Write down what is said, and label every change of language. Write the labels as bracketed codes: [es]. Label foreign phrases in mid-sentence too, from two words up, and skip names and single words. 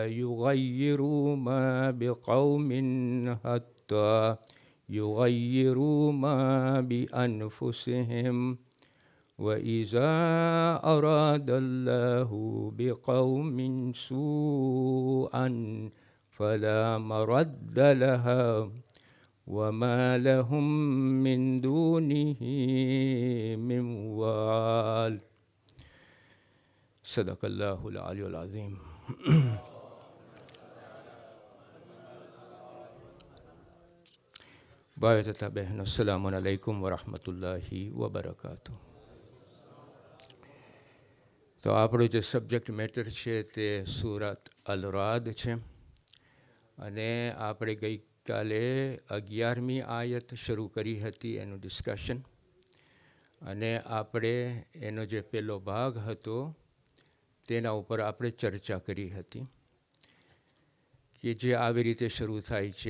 [ar] يغير ما بقوم حتى يغيروا ما بأنفسهم وإذا أراد الله بقوم سوءا فلا مرد لها وما لهم من دونه من وال صدق الله العلي العظيم [gu] ભાઈઓ તથા બહેનો, [ar] السلام عليكم ورحمة الله وبركاته. [gu] તો આપણું જે [en] subject matter [gu] છે તે સૂરત અલ રાદ છે અને આપણે ગઈકાલે 11મી આયત શરૂ કરી હતી એનું ડિસ્કશન અને આપણે એનો જે પહેલો ભાગ હતો તેના ઉપર આપણે ચર્ચા કરી હતી કે જે આવી રીતે શરૂ થાય છે.